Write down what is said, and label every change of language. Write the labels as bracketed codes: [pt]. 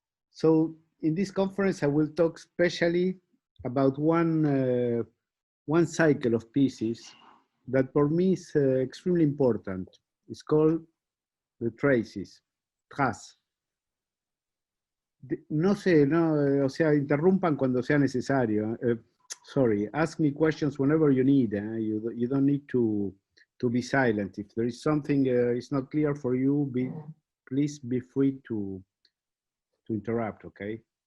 [en] So in this conference, I will talk specially about one cycle of pieces that for me is extremely important. It's called the traces, traces. [es] No sé, no, o sea, interrumpan cuando sea necesario. [en] Sorry, ask me questions whenever you need. You don't need to be silent. If there is something is not clear for you, please be free to interrupt, okay?